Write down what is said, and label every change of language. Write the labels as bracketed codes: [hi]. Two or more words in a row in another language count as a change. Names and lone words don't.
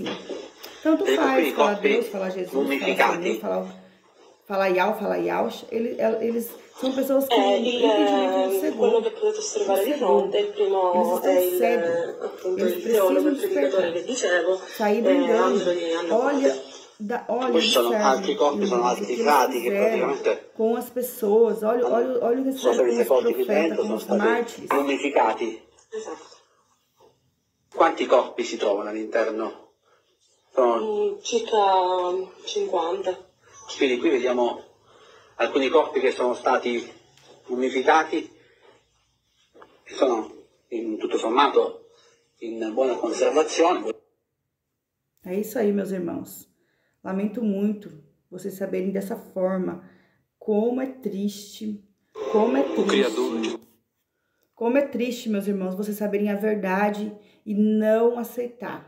[pt] Tanto faz falar Deus, falar Jesus, falar Senhor, falar Ial, falar Ialcha. Eles são pessoas que têm entendimento cego. Eles estão cegos. Eles precisam despertar. Sair do engano. Olha [it] Poi ci sono altri corpi, sono altri frati che praticamente [pt] com as pessoas. Olha o que fizeram com os profetas, com os mártires. [it] mummificati. Quanti corpi si trovano all'interno? Sono circa 50. Quindi qui vediamo alcuni corpi che sono stati mummificati, che sono in tutto sommato in buona conservazione. [pt] É isso aí, meus irmãos. Lamento muito vocês saberem dessa forma. Como é triste. Como é triste. Como é triste, meus irmãos, vocês saberem a verdade e não aceitar.